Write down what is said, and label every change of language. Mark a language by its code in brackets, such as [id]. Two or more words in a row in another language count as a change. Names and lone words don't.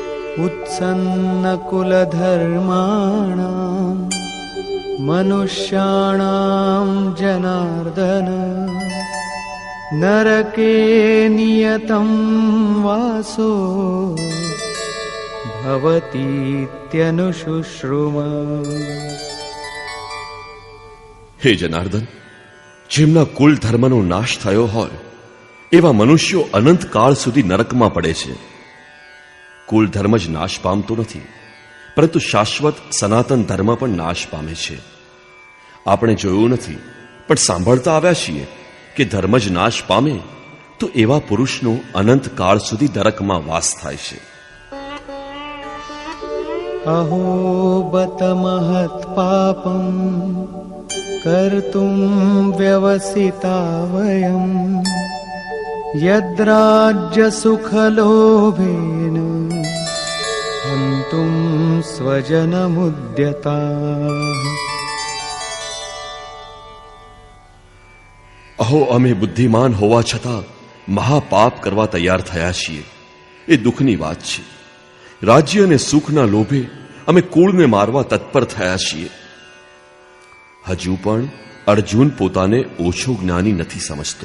[sa] उत्सन्नकुलधर्माणां मनुष्याणां जनार्दन नरके नियतं वासो भवतीत्यनुशुश्रुम. [gu] હે જનાર્દન, જેમના કુલ ધર્મનો નાશ થયો હોય એવા મનુષ્યો અનંત કાળ સુધી નરકમાં પડે છે. કુલ ધર્મ જ નાશ પામતો નથી, પરંતુ શાશ્વત સનાતન ધર્મ પણ નાશ પામે છે. આપણે જોયું નથી પણ સાંભળતા આવ્યા છીએ કે ધર્મ જ નાશ પામે તો એવા પુરુષનો અનંત કાળ સુધી નરકમાં વાસ થાય છે. [sa] अहो बत महत् पापं कर्तुं व्यवसिता वयं यद्राज्य सुखलोभेन हन्तुं स्वजनमुद्यताः. [gu] અહો, અમે બુદ્ધિમાન હોવા છતાં મહાપાપ કરવા તૈયાર થયા છીએ. એ દુઃખની વાત છે. રાજ્ય અને સુખના લોભે અમે કુળને મારવા તત્પર થયા છીએ. હજુ પણ અર્જુન પોતાને ઓછો જ્ઞાની નથી સમજતો.